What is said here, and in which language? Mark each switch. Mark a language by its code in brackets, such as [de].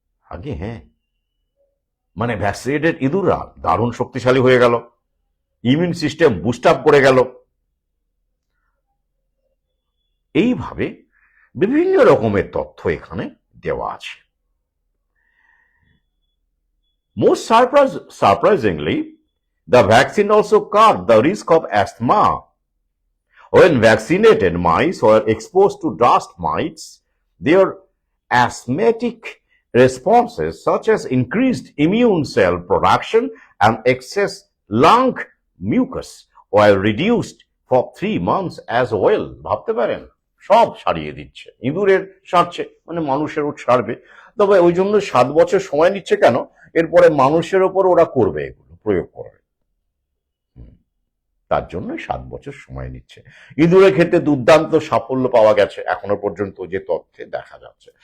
[bn] আগে হ্যাঁ, মানে ভ্যাকসিনেটেড ইঁদুররা দারুণ শক্তিশালী হয়ে গেল, ইমিউন সিস্টেম বুস্ট আপ করে গেল। এইভাবে বিভিন্ন রকমের তথ্য এখানে দেওয়া আছে। [en] Most surprisingly, the vaccine also curbed the risk of asthma. When vaccinated mice were exposed to dust mites, their asthmatic responses, such as increased immune cell production and excess lung mucus, were reduced for 3 months as well. [bn] ভাবতে পারেন, সব সারিয়ে দিচ্ছে, ইঁদুরের সারছে মানে মানুষেরও সারবে। তবে ওই জন্য 7 বছর সময় নিচ্ছে কেন, এরপরে মানুষের ওপর ওরা করবে, এগুলো প্রয়োগ করবে, তার জন্য 7 বছর সময় নিচ্ছে। ইঁদুরের ক্ষেত্রে দুর্দান্ত সাফল্য পাওয়া গেছে এখনো পর্যন্ত, যে তথ্যে দেখা যাচ্ছে।